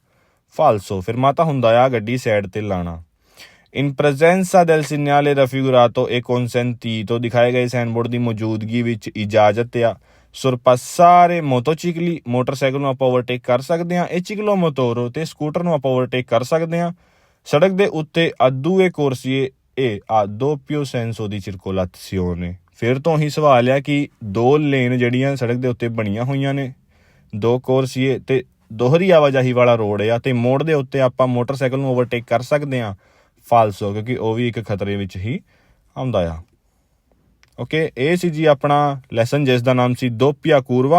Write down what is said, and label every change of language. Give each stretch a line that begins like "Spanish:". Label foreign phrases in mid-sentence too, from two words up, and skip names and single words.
Punjabi: ਫਾਲਸੋ। ਫਿਰਮਾਤਾ ਹੁੰਦਾ ਆ ਗੱਡੀ ਸਾਈਡ ਤੇ ਲਾਣਾ।
Italian: In presenza del segnale raffigurato e consentito,
Punjabi: ਦਿਖਾਏ ਗਏ ਸਾਈਨ ਬੋਰਡ ਦੀ ਮੌਜੂਦਗੀ ਵਿੱਚ ਇਜਾਜ਼ਤ ਆ
Italian: sorpassare motocicli,
Punjabi: ਮੋਟਰਸਾਈਕਲ ਨੂੰ ਆਪਾਂ ਓਵਰਟੇਕ ਕਰ ਸਕਦੇ ਹਾਂ। ਇਹ ciclomotore ਤੇ ਸਕੂਟਰ ਨੂੰ ਆਪਾਂ ਓਵਰਟੇਕ ਕਰ ਸਕਦੇ ਹਾਂ। ਸੜਕ ਦੇ ਉੱਤੇ
Italian: a due corsie e a doppio senso di circolazione।
Punjabi: ਫਿਰ ਤੋਂ ਹੀ ਸਵਾਲ ਆ ਕਿ 2 ਲੇਨ ਜਿਹੜੀਆਂ ਸੜਕ ਦੇ ਉੱਤੇ ਬਣੀਆਂ ਹੋਈਆਂ ਨੇ, 2 ਕੋਰਸੀਏ ਤੇ ਦੋਹਰੀ ਆਵਾਜਾਈ ਵਾਲਾ ਰੋਡ ਆ, ਤੇ ਮੋੜ ਦੇ ਉੱਤੇ ਆਪਾਂ ਮੋਟਰਸਾਈਕਲ ਨੂੰ ਓਵਰਟੇਕ ਕਰ ਸਕਦੇ ਹਾਂ। ਫਾਲਸੋ, ਕਿਉਂਕਿ ਉਹ ਵੀ ਇੱਕ ਖਤਰੇ ਵਿੱਚ ਹੀ ਆਉਂਦਾ ਆ। ਓਕੇ, ਇਹ ਸੀ ਜੀ ਆਪਣਾ ਲੈਸਨ ਜਿਸ ਦਾ ਨਾਮ ਸੀ ਦੋਪੀਆ ਕੂਰਵਾ।